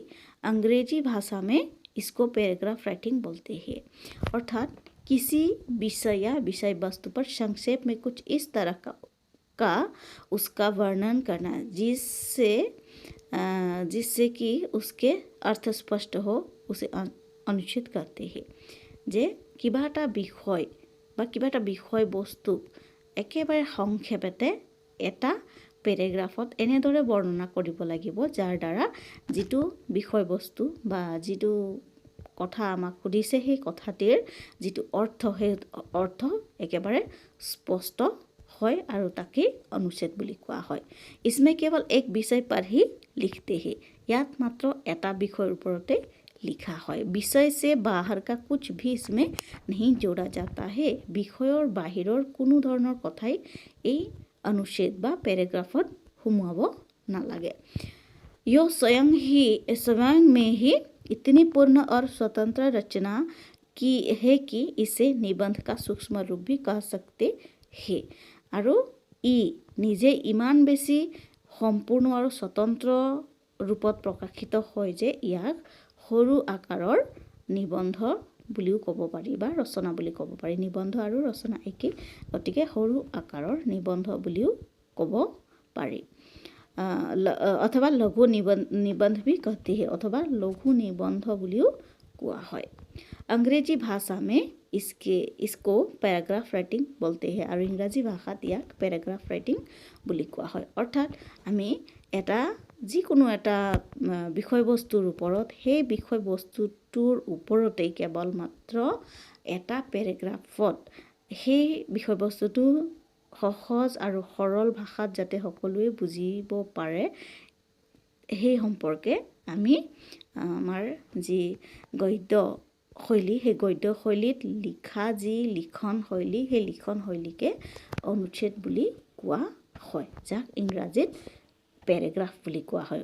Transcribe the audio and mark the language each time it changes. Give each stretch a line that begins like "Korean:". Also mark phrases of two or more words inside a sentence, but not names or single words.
Hindi: अंग्रेजी भाषा में इसको
English: paragraph writing
Hindi: बोलते हैं। अर्थात किसी विषय या विषय वस्तु पर संक्षेप में कुछ इस तरह का उसका वर्णन करना जिससे कि उसके अर्थ स्पष्ट हो उसे अनुच्छेद कहते हैं।
Assamese: যে কিবা এটা বিষয় বা কিবা এটা বিষয় বস্তু একেবাৰে সংক্ষেপতে এটা পেৰাগ্ৰাফত এনেদৰে বৰ্ণনা কৰিব লাগিব যাৰ দ্বাৰা যিটো বিষয়বস্তু বা যিটো কথা আমাক সুধিছে সেই কথাটিৰ যিটো অৰ্থ সেই অৰ্থ একেবাৰে স্পষ্ট হয় আৰু তাকে অনুচ্ছেদ বুলি কোৱা হয়।
Hindi: इसमें केवल एक विषय पर ही लिखते हैं।
Assamese: ইয়াত মাত্ৰ এটা বিষয়ৰ ওপৰতে লিখা হয়।
Hindi: विषय से बाहर का कुछ भी इसमें नहीं जोड़ा जाता है।
Assamese: বিষয়ৰ বাহিৰৰ কোনো ধৰণৰ কথাই এই অনুচ্ছেদ বা পেৰাগ্ৰাফত সোমোৱাব নালাগে।
Hindi: यो स्वयं में ही इतनी पूर्ण और स्वतंत्र रचना की है कि इसे निबंध का सूक्ष्म रूप भी कह सकते हैं।
Assamese: আৰু ই নিজে ইমান বেছি সম্পূৰ্ণ আৰু স্বতন্ত্ৰ ৰূপত প্ৰকাশিত হয় যে ইয়াক সৰু আকাৰৰ নিবন্ধ বুলিও ক'ব পাৰি বা ৰচনা বুলি ক'ব পাৰি। নিবন্ধ আৰু ৰচনা একেই, গতিকে সৰু আকাৰৰ নিবন্ধ বুলিও ক'ব পাৰি।
Hindi: अथवा लघु निबंध भी कहते हैं,
Assamese: অথবা লঘু নিবন্ধ বুলিও কোৱা হয়।
Hindi: अंग्रेजी भाषा में इसको
English: paragraph writing
Hindi: बोलते हैं
Assamese: আৰু ইংৰাজী ভাষাত ইয়াক পেৰাগ্ৰাফ ৰাইটিং বুলি কোৱা হয়। অৰ্থাৎ আমি যিকোনো এটা বিষয়বস্তুৰ ওপৰত সেই বিষয়বস্তুটোৰ ওপৰতেই কেৱল মাত্ৰ এটা পেৰাগ্ৰাফত সেই বিষয়বস্তুটো সহজ আৰু সৰল ভাষাত যাতে সকলোৱে বুজিব পাৰে সেই সম্পৰ্কে আমি আমাৰ যি গদ্য শৈলী সেই গদ্য শৈলীত লিখা যি লিখন শৈলী সেই লিখন শৈলীকে অনুচ্ছেদ বুলি কোৱা হয়, যাক ইংৰাজীত পেৰাগ্ৰাফ বুলি কোৱা হয়।